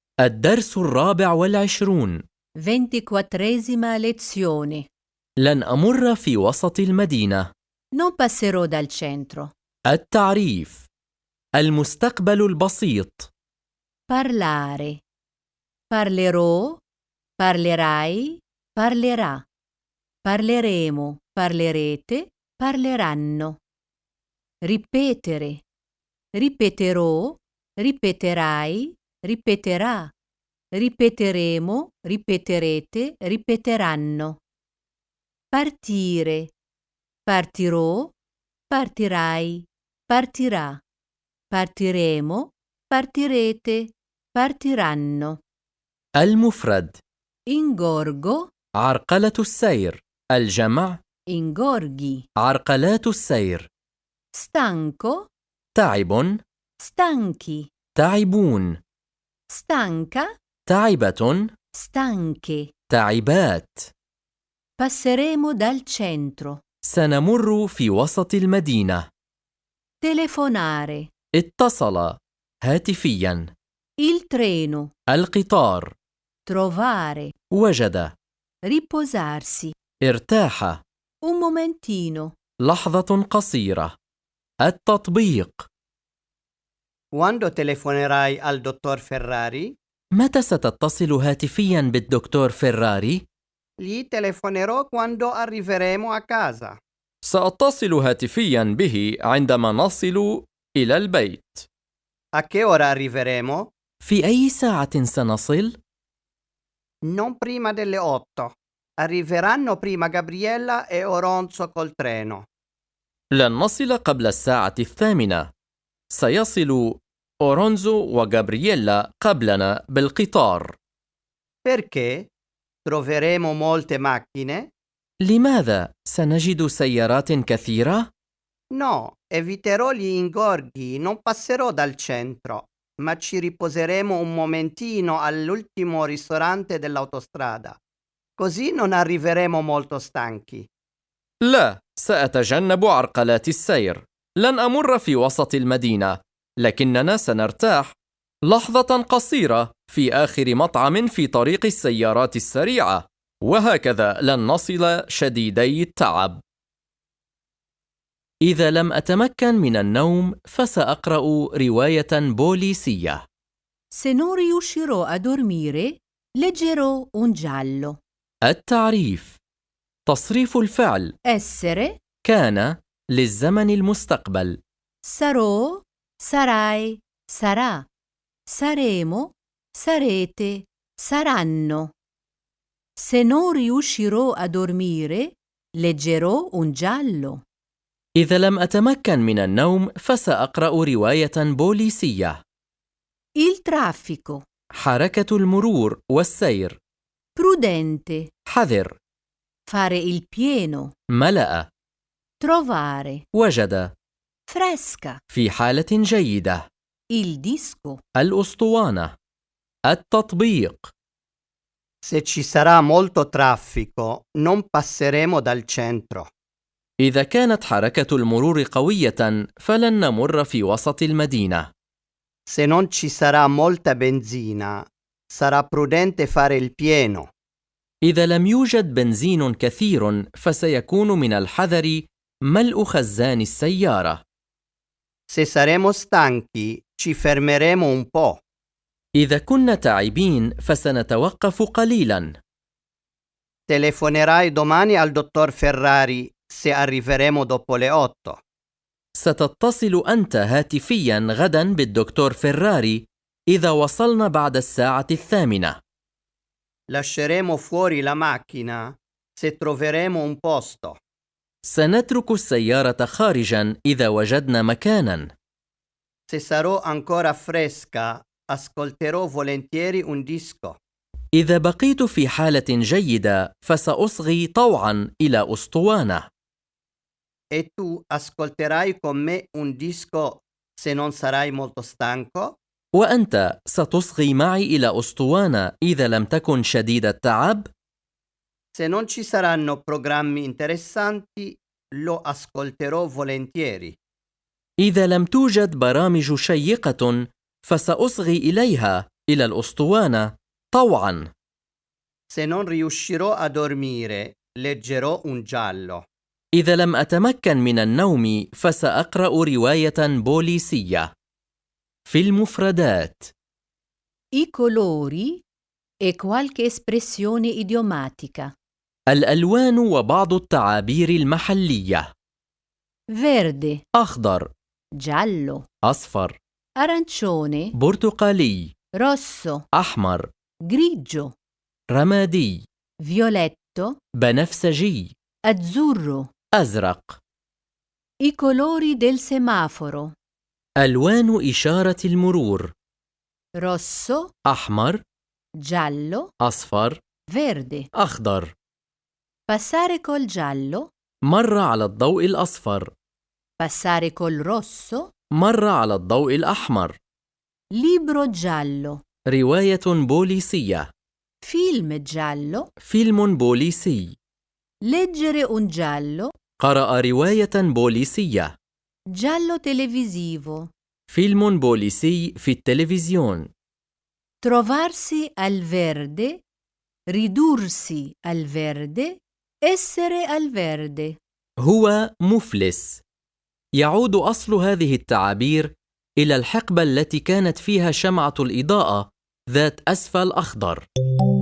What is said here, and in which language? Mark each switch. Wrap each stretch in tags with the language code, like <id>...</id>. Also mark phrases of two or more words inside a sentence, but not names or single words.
<ar>الدرس 24.</ar> <it>24esima lezione.</it> <ar>لن أمر في وسط المدينة.</ar> <it>Non passerò dal centro.</it> <ar>التعريف: المستقبل البسيط.</ar> <it>Parlare. Parlerò, parlerai, parlerà. Parleremo, parlerete, parleranno. Ripetere. Ripeterò, ripeterai, ripeterà. Ripeteremo, ripeterete, ripeteranno. Partire. Partirò, partirai, partirà. Partiremo, partirete, partiranno.</it> <ar>المفرد:</ar> <it>Ingorgo,</it> <ar>عرقلة السير. الجمع:</ar> <it>ingorghi.</it> <ar>عرقلات السير.</ar> <it>Stanco,</it> <ar>تعب،</ar> <it>stanchi.</it> <ar>تعبون.</ar> <it>Stanca,</it> <ar>تعبة،</ar> <it>stanche.</it> <ar>تعبات.</ar> <it>Passeremo dal centro.</it> <ar>سنمر في وسط المدينة.</ar> <it>Telefonare.</it> <ar>اتصل هاتفيا.</ar> <it>Il treno.</it> <ar>القطار.</ar> <it>Trovare.</it> <ar>وجد.</ar> <it>Riposarsi.</it> <ar>ارتاح.</ar> <it>Un momentino.</it> <ar>لحظة قصيرة. التطبيق:</ar> <it>Quando telefonerai al dottor Ferrari?</it> <ar>متى ستتصل هاتفيا بالدكتور فيراري؟</ar> <it>Gli telefonerò quando arriveremo a casa.</it> <ar>سأتصل هاتفيا به عندما نصل إلى البيت.</ar> <it>A che ora arriveremo?</it> <ar>في أي ساعة سنصل؟</ar> <it>Non prima delle 8. Arriveranno prima Gabriella e Oronzo col treno.</it> <ar>لن نصل قبل الساعة 8. سيصل أورونزو وغابرييلا قبلنا بالقطار.</ar> <it>Perché? Troveremo molte macchine?</it> <ar>لماذا؟ سنجد سيارات كثيرة؟</ar> <it>No, eviterò gli ingorghi, non passerò dal centro, ma ci riposeremo un momentino all'ultimo ristorante dell'autostrada. Così non arriveremo molto stanchi.</it> <ar>لا، سأتجنب عرقلات السير. لن أمر في وسط المدينة، لكننا سنرتاح لحظة قصيرة في آخر مطعم في طريق السيارات السريعة، وهكذا لن نصل شديدي التعب. إذا لم أتمكن من النوم فسأقرأ رواية بوليسية.</ar> <it>Se non riuscirò a dormire, leggerò un giallo.</it> <ar>التعريف: تصريف الفعل</ar> <it>Essere.</it> <ar>كان للزمن المستقبل.</ar> <it>Sarò, sarai, sarà. Saremo, sarete, saranno. Se non riuscirò a dormire, leggerò un giallo.</it> <ar>إذا لم أتمكن من النوم فسأقرأ رواية بوليسية.</ar> <it>Il traffico.</it> <ar>حركة المرور والسير.</ar> <it>Prudente.</it> <ar>حذر.</ar> <it>Fare il pieno.</it> <ar>ملأ.</ar> <it>Trovare.</it> <ar>وجد.</ar> <it>Fresca.</it> <ar>في حالة جيدة.</ar> <it>Il disco.</it> <ar>الأسطوانة. التطبيق:</ar> <it>Se ci sarà molto traffico, non passeremo dal centro.</it> <ar>إذا كانت حركة المرور قوية فلن نمر في وسط المدينة.</ar> <it>Se non ci sarà molta benzina, sarà prudente fare il pieno.</it> <ar>إذا لم يوجد بنزين كثير فسيكون من الحذر ملء خزان السيارة.</ar> <it>Se saremo stanchi, ci fermeremo un po'.</it> <ar>إذا كنا تعبين فسنتوقف قليلا.</ar> <it>Telefonerai domani al dottor Ferrari se arriveremo dopo le 8.</it> <ar>ستتصل أنت هاتفيا غدا بالدكتور فيراري إذا وصلنا بعد الساعة 8.</ar> <it>Lasceremo fuori la macchina se troveremo un posto.</it> <ar>سنترك السيارة خارجا إذا وجدنا مكانا.</ar> <it>Se sarò ancora fresca, ascolterò volentieri un disco.</it> <ar>إذا بقيت في حالة جيدة فسأصغي طوعا إلى أسطوانة.</ar> <it>E tu ascolterai con me un disco se non sarai molto stanco?</it> <ar>وأنت ستصغي معي إلى أسطوانة إذا لم تكن شديد التعب؟</ar> <it>Se non ci saranno programmi interessanti, lo ascolterò volentieri.</it> <ar>إذا لم توجد برامج شيقة فسأصغي إليها إلى الأسطوانة طوعاً.</ar> <it>Se non riuscirò a dormire, leggerò un giallo.</it> <ar>إذا لم أتمكن من النوم فسأقرأ رواية بوليسية. في المفردات:</ar> <it>I colori e qualche espressione idiomatica.</it> <ar>الألوان وبعض التعابير المحلية.</ar> <it>Verde,</it> <ar>أخضر،</ar> <it>giallo,</it> <ar>أصفر،</ar> <it>arancione,</it> <ar>برتقالي،</ar> <it>rosso,</it> <ar>أحمر،</ar> <it>grigio,</it> <ar>رمادي،</ar> <it>violetto,</it> <ar>بنفسجي،</ar> <it>azzurro.</it> <ar>أزرق.</ar> <it>I colori del semaforo.</it> <ar>ألوان إشارة المرور:</ar> <it>Rosso,</it> <ar>أحمر،</ar> <it>giallo,</it> <ar>أصفر،</ar> <it>verde.</it> <ar>أخضر.</ar> <it>Passare col giallo,</it> <ar>مر على الضوء الأصفر،</ar> <it>passare col rosso.</it> <ar>مر على الضوء الأحمر.</ar> <it>Libro giallo,</it> <ar>رواية بوليسية،</ar> <it>film giallo,</it> <ar>فيلم بوليسي.</ar> <it>leggere un giallo,</it> <ar>قرأ رواية بوليسية.</ar> <it>giallo televisivo,</it> <ar>فيلم بوليسي في التلفزيون.</ar> <it>trovarsi al verde, ridursi al verde, essere al verde.</it> <ar>هو مفلس. يعود أصل هذه التعابير إلى الحقبة التي كانت فيها شمعة الإضاءة ذات أسفل أخضر.</ar>